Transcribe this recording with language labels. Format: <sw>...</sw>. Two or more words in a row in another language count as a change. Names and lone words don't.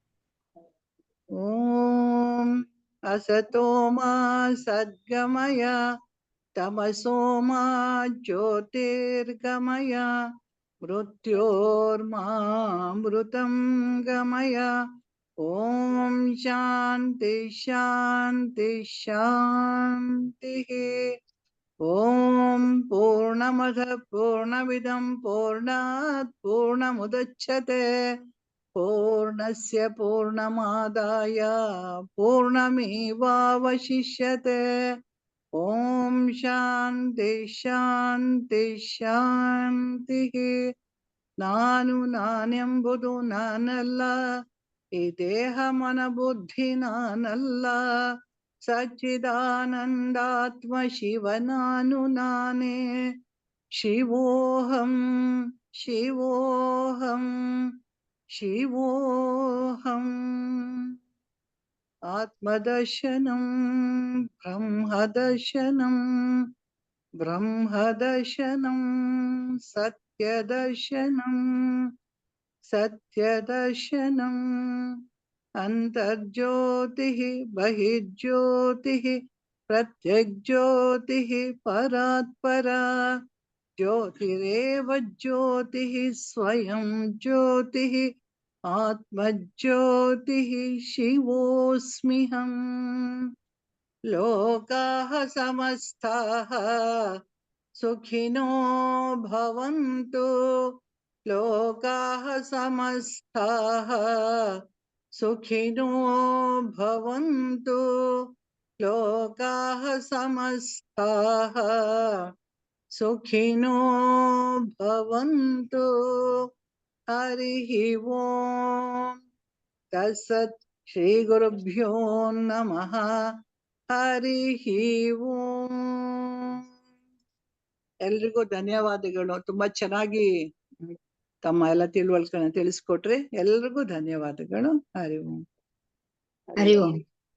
<sa>ಓಂ ಅಸತೋ ಮಾ ಸದ್ಗಮಯ ತಮಸೋ ಮಾ ಜ್ಯೋತಿರ್ಗಮಯ ಮೃತ್ಯೋರ್ಮಾಮೃತಂ ಗಮಯ ಓಂ ಶಾಂತಿ ಶಾಂತಿ ಶಾಂತಿ. ಓಂ ಪೂರ್ಣಮದ ಪೂರ್ಣಮಿದಂ ಪೂರ್ಣಾತ್ ಪೂರ್ಣಮುದಚ್ಯತೆ ಪೂರ್ಣಸ್ಯ ಪೂರ್ಣಮಾದಾಯ ಪೂರ್ಣಮೇವಾವಶಿಷ್ಯತೆ. ಓಂ ಶಾಂತಿ ಶಾಂತಿ ಶಾಂತಿ.</sa> <kn>ನಾನು ನಾನೆಂಬುದು ನಾನಲ್ಲ, ಈ ದೇಹ ಮನ ಬುದ್ಧಿ ನಾನಲ್ಲ, ಸಚ್ಚಿದಾನಂದಾತ್ಮ ಶಿವ ನಾನು ನಾನೇ.</kn> <sa>ಶಿವೋಹಂ ಶಿವೋಹಂ ಶಿವೋಹಂ. ಆತ್ಮದರ್ಶನಂ ಬ್ರಹ್ಮದರ್ಶನಂ ಬ್ರಹ್ಮದರ್ಶನಂ ಸತ್ಯದರ್ಶನಂ ಸತ್ಯದರ್ಶನಂ. ಅಂತರ್ಜ್ಯೋತಿಃ ಬಹಿರ್ಜ್ಯೋತಿಃ ಪ್ರತ್ಯಗ್ಜ್ಯೋತಿಃ ಪರಾತ್ಪರಾ. ಜ್ಯೋತಿರೇವ ಜ್ಯೋತಿಃ ಸ್ವಯಂ ಜ್ಯೋತಿಃ ಆತ್ಮಜ್ಯೋತಿಃ ಶಿವೋಸ್ಮ್ಯಹಂ. ಲೋಕಾಃ ಸಮಸ್ತಾಃ ಸುಖಿನೋ ಭವಂತು. ಲೋಕಾಃ ಸಮಸ್ತಾಃ ಸುಖಿನೋ ಭವಂತು. ಲೋಕಾಃ ಸಮಸ್ತಾಃ ಸುಖಿನೋ ಭವಂತು. ಹರಿಃ ಓಂ ತತ್ಸತ್. ಶ್ರೀ ಗುರುಭ್ಯೋ ನಮಃ. ಹರಿಃ ಓಂ.</sa> <kn>ಎಲ್ರಿಗೂ ಧನ್ಯವಾದಗಳು. ತುಂಬಾ ಚೆನ್ನಾಗಿ ತಮ್ಮ ಎಲ್ಲ ತಿಳುವಳಿಕೆಗಳನ್ನ ತಿಳಿಸ್ಕೊಟ್ರಿ. ಎಲ್ರಿಗೂ ಧನ್ಯವಾದಗಳು.</kn> <sa>ಹರಿ ಓಂ. ಹರಿ ಓಂ.</sa>